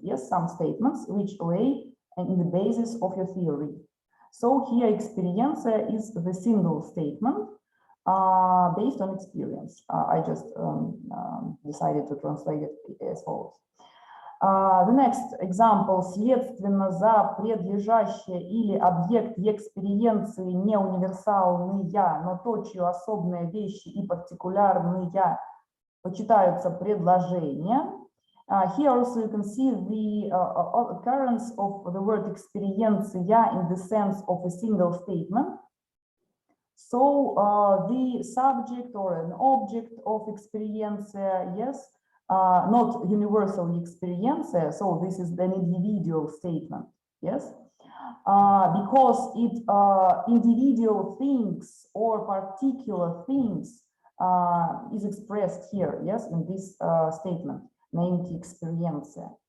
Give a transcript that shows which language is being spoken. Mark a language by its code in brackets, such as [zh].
[en] Yes, some statements which lay in the basis of your theory. So here experientia is the single statement based on experience. I just decided to translate it as follows. The next example. [ru] Следственно за предлежащее или объект экспириенции не универсальные, но точью особные вещи и партикулярные почитаются предложения. [en] Here also you can see the occurrence of the word experientia in the sense of a single statement. So the subject or an object of experientia, yes, not universal experientia, so this is an individual statement, yes, because it individual things or particular things is expressed here, yes, in this statement named experientia.